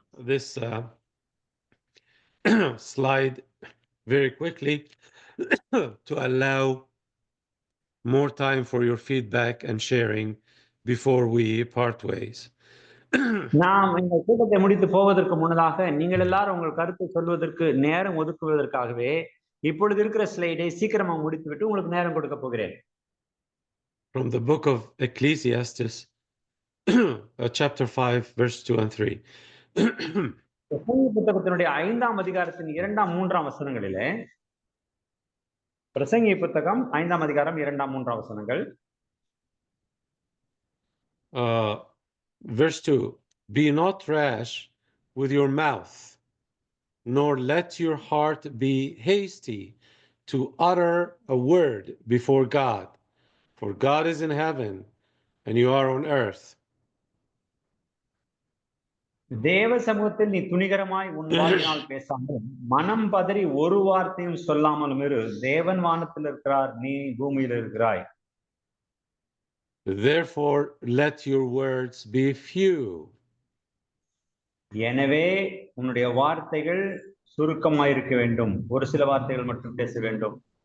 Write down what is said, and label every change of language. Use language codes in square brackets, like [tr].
[en] this slide very quickly to allow more time for your feedback and sharing before we part ways. [ta] நாம் இந்த கூட்டத்தை முடித்து போவதற்கு முன்னதாக நீங்கள் எல்லாரும் உங்கள் கருத்தை சொல்வதற்கு நேரம் ஒதுக்குவதற்காகவே இப்பொழுது இருக்கிற ஸ்லைடை சீக்கிரமா முடித்துவிட்டு உங்களுக்கு நேரம் கொடுக்க போகிறேன். [en] From the book of Ecclesiastes, chapter 5, verse 2 and 3. [ta] பிரசங்கி புத்தகத்தினுடைய 5ஆம் அதிகாரத்தின் 2ஆம் 3ஆம் வசனங்களிலே, பிரசங்கி புத்தகம் 5ஆம் அதிகாரம் 2ஆம் 3ஆம் வசனங்கள். [en] Verse 2, be not rash with your mouth, nor let your heart be hasty to utter a word before God, for God is in heaven and you are on earth. [ta] தேவ சமூகத்தில் நீ துணிகரமாய் உன் வாயினால் பேசாமல், மனம் பதறி ஒரு வார்த்தையும் சொல்லாமலும் இரு. தேவன் வானத்தில் இருக்கிறார், நீ பூமியில் இருக்கிறாய். [en] Therefore let your words be few. [ta] எனவே உன்னுடைய வார்த்தைகள் சுருக்கமாய் இருக்க வேண்டும், ஒரு சில வார்த்தைகள் மட்டும் பேச வேண்டும்.